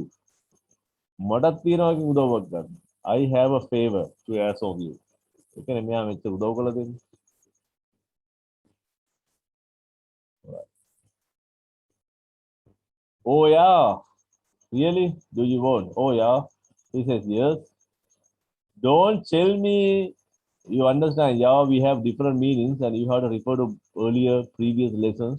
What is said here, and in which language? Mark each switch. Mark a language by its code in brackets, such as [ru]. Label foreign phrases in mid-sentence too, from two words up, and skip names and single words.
[si] මටත් තියෙනවා උදව්වක් ගන්න. [en] I have a favor to ask of you. [si] ඒ කියන්නේ මෙයා මෙච්චර උදව් කළා දෙන්නේ. [en] Oh yeah. Really? Do you want? Oh yeah. He says yes. Don't tell me. You understand? Yeah, we have different meanings, and you have to refer to earlier previous lessons.